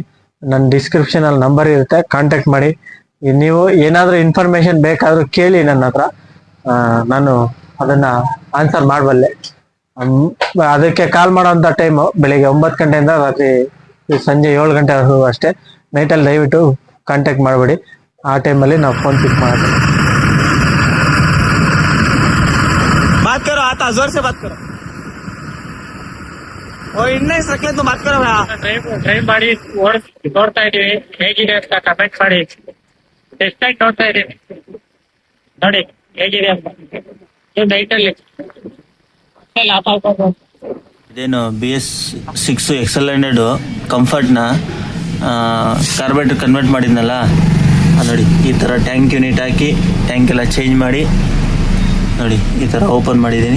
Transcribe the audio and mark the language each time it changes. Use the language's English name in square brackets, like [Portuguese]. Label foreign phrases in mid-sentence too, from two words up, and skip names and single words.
[Kannada] ನನ್ನ ಡಿಸ್ಕ್ರಿಪ್ಷನ್ ಅಲ್ಲಿ ನಂಬರ್ ಇರುತ್ತೆ, ಕಾಂಟ್ಯಾಕ್ಟ್ ಮಾಡಿ. ನೀವು ಏನಾದ್ರೂ ಇನ್ಫಾರ್ಮೇಶನ್ ಬೇಕಾದ್ರೂ ಕೇಳಿ ನನ್ನ ಹತ್ರ, ನಾನು ಅದನ್ನ ಆನ್ಸರ್ ಮಾಡಬಲ್ಲೆ. ಅದಕ್ಕೆ ಕಾಲ್ ಮಾಡೋಂಥ ಟೈಮು ಬೆಳಿಗ್ಗೆ 9 ಗಂಟೆಯಿಂದ ರಾತ್ರಿ ಸಂಜೆ 7 ಗಂಟೆವರೆಗೂ ಅಷ್ಟೇ. ನೈಟಲ್ಲಿ ದಯವಿಟ್ಟು ಕಾಂಟ್ಯಾಕ್ಟ್ ಮಾಡಬೇಡಿ. ಆ ಟೈಮಲ್ಲಿ ನಾವು [English] phone pick [Kannada] ಮಾಡ್ತೀವಿ. [Hindi] बात करो, आता जोर से बात करो. [Kannada] ಇನ್ನೇ ಸಕ್ಲೆದ್ದು [Hindi] बात करो. [Kannada] ಡ್ರೈವ್ ಮಾಡಿ ನೋಡ್ತಾ ಇದೀವಿ ಹೇಗಿದೆ ಅಂತ ಕಮೆಂಟ್ ಮಾಡಿ. ಟೆಸ್ಟ್ ಆಗಿ ನೋಡ್ತಾ ಇದೀವಿ ನೋಡಿ ಹೇಗಿದೆ ಅಂತ. ನೈಟಲ್ಲಿ ಇದೇನು BS6 XL100 ಕಂಫರ್ಟ್ನ [English] carburettor convert [Kannada] ಮಾಡಿದ್ನಲ್ಲ, ನೋಡಿ ಈ ಥರ [English] tank unit [Kannada] ಹಾಕಿ ಟ್ಯಾಂಕ್ ಎಲ್ಲ ಚೇಂಜ್ ಮಾಡಿ ನೋಡಿ ಈ ಥರ ಓಪನ್ ಮಾಡಿದ್ದೀನಿ.